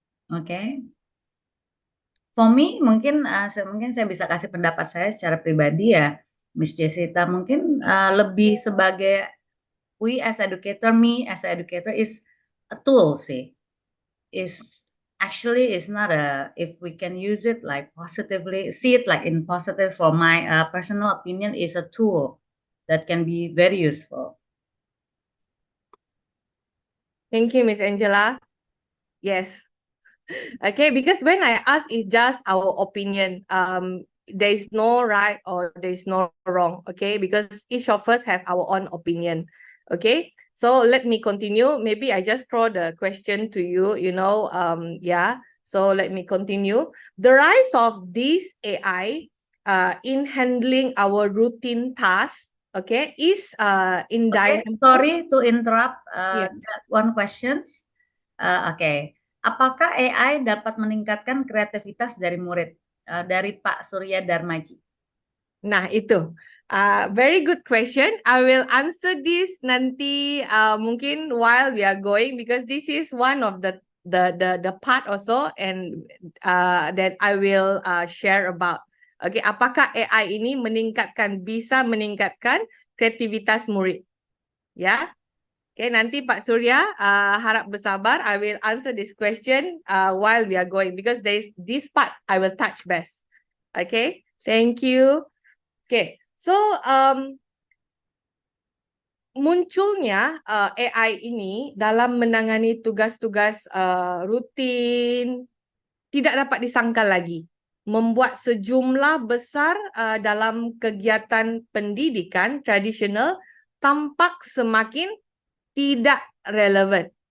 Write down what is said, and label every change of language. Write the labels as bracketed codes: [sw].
[id] Oke. [en] For me, [id] mungkin saya bisa kasih pendapat saya secara pribadi ya, Miss Jessica. Mungkin lebih sebagai [en] me as educator is a tool [id] sih. [en] is actually is not a, if we can use it like positively, see it like in positive, for my personal opinion, is a tool that can be very useful. Thank you, Miss Angela. Yes. Okay, because when I ask, it's just our opinion. There is no right or there is no wrong. Okay, because each of us have our own opinion. Okay, so let me continue. Maybe I just throw the question to you. Yeah. So let me continue. The rise of this AI, in handling our routine tasks, okay, is in Okay, dynamic. sorry to interrupt. Yeah. Got one questions. [id] Oke, apakah AI dapat meningkatkan kreativitas dari murid? Dari Pak Surya Darmaji. Nah, itu. [en] Very good question. I will answer this [id] nanti mungkin [en] while we are going, because this is one of the part also and that I will share about. [id] Okay, apakah AI ini bisa meningkatkan kreativitas murid? Ya. Okay, nanti Pak Surya harap bersabar. [en] I will answer this question while we are going, because there is this part I will touch best. Okay, thank you. Okay, so [id] munculnya AI ini dalam menangani tugas-tugas rutin tidak dapat disangkal lagi, membuat sejumlah besar dalam kegiatan pendidikan tradisional tampak semakin tidak relevan.